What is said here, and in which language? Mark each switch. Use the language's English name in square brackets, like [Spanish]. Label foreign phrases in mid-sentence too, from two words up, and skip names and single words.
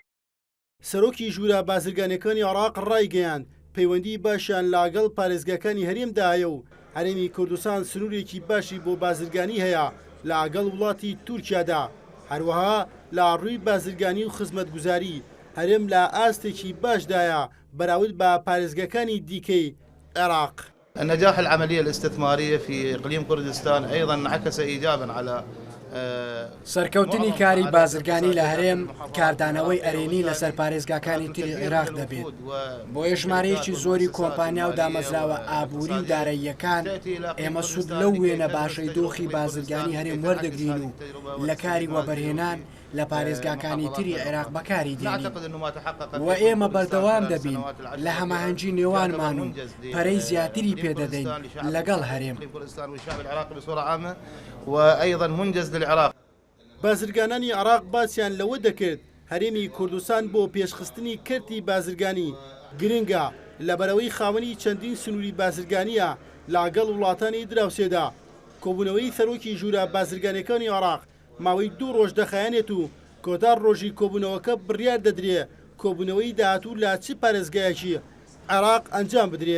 [Central Kurdish] سەرۆکی ژوورە بازرگانیەکانی عێراق ڕایگەیاند پەیوەندی باشیان لاگەڵ پارێزگاکانی هەرێمدایە و هەرێمی کوردستان سنوورێکی باشی بۆ بازرگانی هەیە لە ئاگەڵ وڵاتی تورکیادا. هەروەها لە ڕووی بازرگانی و خزمەتگوزاری هەرێم لە ئاستێکی باشدایە بەراورد بە پارێزگاکانی دیکەی عێراق. [Arabic] النجاح العملية الاستثمارية في إقليم كردستان أيضا انعكس إيجابا على [Central Kurdish] سەرکەوتنی کاری بازرگانی لە هەرێم کاردانەوەی ئەرێنی لەسەر پارێزگاکانی تری عێراق دەبێت. بۆ ژمارەیەکی زۆری کۆمپانیا و دامەزراوە ئابووری و داراییەکان ئێمە سوود لەو وێنە باشەی دۆخی بازرگانی هەرێم وەردەگرین و لە کاری وەبەرهێنان لە پارێزگاکانی تری عێراق بەکاری دێنین و ئێمە بەردەوام دەبین لە هەماهەنگی نێوانمان و پەرەی زیاتری پێدەدەین لەگەڵ هەرێم. [Arabic] وأيضا منجز للعراق. [Central Kurdish] بازرگانانی عێراق باسییان لەوە دەکرد هەرێمی کوردستان بۆ پێشخستنی کردی بازرگانی گرنگە لەبەرەوەی خاوەنی چەندین سنووری بازرگانیە لاگەڵ وڵاتانی دراوسێدا. کۆبوونەوەی سەرۆکی ژوورە بازرگانەکانی عێراق ماوەی 2 ڕۆژ دەخایەنێت و کۆتار ڕۆژی کۆبوونەوەکە بڕیار دەدرێ کۆبوونەوەی داهاتوو لە چ پارێزگایەکی عێراق ئەنجام بدرێت.